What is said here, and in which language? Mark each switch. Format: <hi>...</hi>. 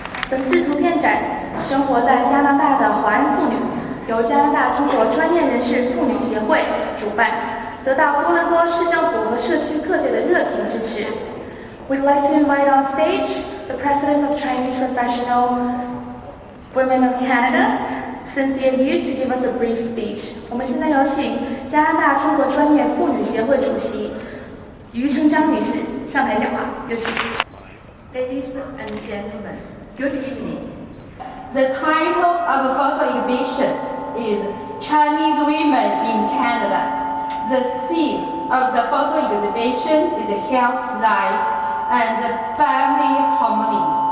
<zh>本次图片展《生活在加拿大的华人妇女》由由加拿大中国专业人士妇女协会主办，得到多伦多市政府和社区各界的热情支持。</zh> <en>We'd like to invite on stage the President of Chinese Professional Women of Canada, Cynthia Yu, to give us a brief speech.</en> <zh>我们现在有请加拿大中国专业妇女协会主席于成江女士上台讲话，有请。</zh> <en>Ladies and gentlemen, good evening. The title of the photo exhibition is Chinese Women in Canada. The theme of the photo exhibition is health, life, and family harmony.</en>